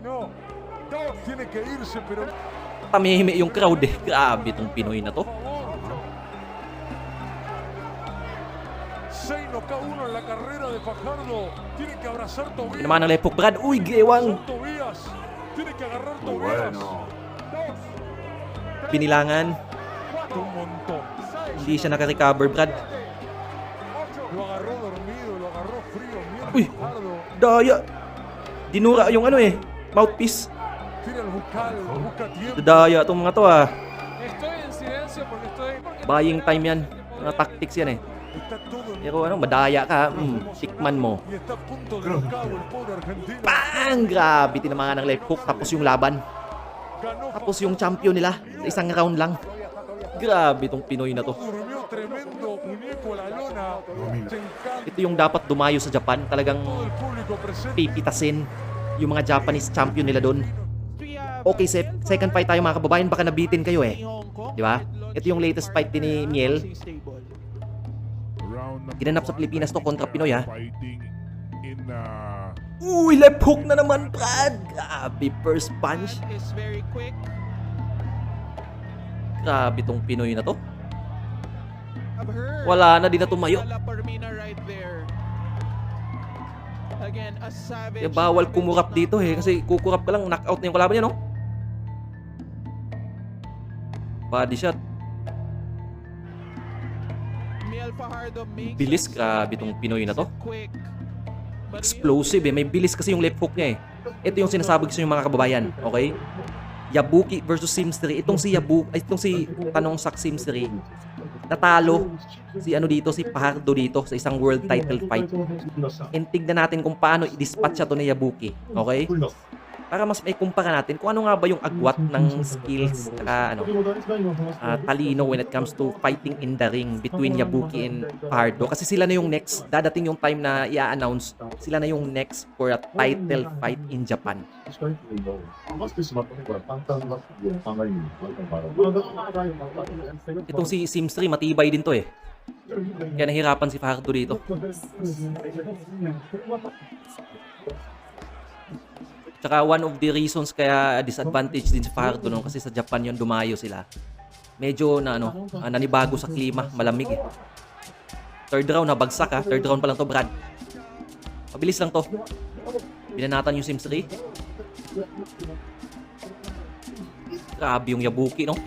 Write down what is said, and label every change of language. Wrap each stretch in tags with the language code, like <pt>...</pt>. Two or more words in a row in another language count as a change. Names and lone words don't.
<tl>Tamihimi yung crowd eh. Grabe itong Pinoy na to. Yun naman ang</tl> <en>left hook,</en> <tl>Brad. Uy, gewang.</tl> <es>Tiene que agarrar Muy Tobías. bueno.</es> <tl>Binilangan.</tl> <es>Un montón.</es> <tl>Hindi siya nakarecover, Brad.</tl> <es>Lo agarró dormido, lo agarró frío.</es> <tl>Uy. Miel Fajardo. Daya. Dinura yung ano eh. Mouthpiece.</tl> <es>Tira el bucal, busca tiempo.</es> <tl>Daya itong mga to ah.</tl> <es>Estoy en silencio porque estoy...</es> <en>Buying time</en> <tl>yan. Mga tactics yan eh.</tl> <es>Está todo en</es> <tl>Pero ano, madaya ka. Tikman mo.</tl> <es>y está a punto del cabo el pobre argentino.</es> <tl>Bang! Grabe, tinamangan ng</tl> <en>left hook.</en> <tl>Tapos yung laban.</tl> <es>Ganó</es> <tl>Tapos yung champion nila. Sa isang round lang. Grabe itong Pinoy na to.</tl> <es>durmió tremendo muñeco a la lona. Se encanta</es> <tl>Ito yung dapat dumayo sa Japan. Talagang</tl> <es>todo el público presente.</es> <tl>pipitasin yung mga Japanese champion nila doon. Okay,</tl> <en>second fight</en> <tl>tayo mga kababayan. Baka nabitin kayo eh. Di ba? Ito yung</tl> <en>latest fight</en> <tl>din ni Miel. Ginanap sa Pilipinas to kontra Pinoy ha. Uy,</tl> <en>left hook</en> <tl>na naman, Brad. Grabe,</tl> <en>first punch. Is very quick.</en> <tl>Grabe tong Pinoy na to.</tl> <en>I've heard.</en> <tl>Wala na, di na tumayo.</tl> <en>La Parmina right there. Again, a savage.</en> <tl>Kaya bawal kumurap dito eh. Kasi kukurap ka lang, knockout na yung kalaban niya, no?</tl> <en>Body shot. Miel Fajardo makes</en> <tl>Bilis,</tl> <en>us</en> <tl>grabe tong Pinoy na to.</tl> <en>quick. But</en> <tl>Explosive eh. May bilis kasi yung</tl> <en>left hook</en> <tl>niya eh. Ito yung sinasabi ko sa inyo mga kababayan. Okay? Yabuki versus Simsri. Itong si Tanong Sak Simsri. Natalo si ano dito, si Fajardo dito sa isang world title fight. And tignan natin kung paano i-dispatch siya to ni Yabuki. Okay? Para mas may kumpara natin kung ano nga ba yung agwat ng skills at talino</tl> <en>when it comes to fighting in the ring</en> <tl>between Yabuki and Fajardo. Kasi sila na yung next, dadating yung time na i-announce, sila na yung next</tl> <en>for a title fight in Japan.</en> <tl>Itong si Simsri, matibay din to eh. Kaya nahirapan si Fajardo dito. Tsaka</tl> <en>one of the reasons</en> <tl>kaya disadvantage din si Fajardo no, kasi sa Japan yun dumayo sila. Medyo na nanibago sa klima, malamig eh.</tl> <en>Third round</en> <tl>nabagsak ha.</tl> <en>Third round</en> <tl>pa lang to, Brad. Mabilis lang to. Binanatan yung Simsri. Grabe yung Yabuki no.</tl>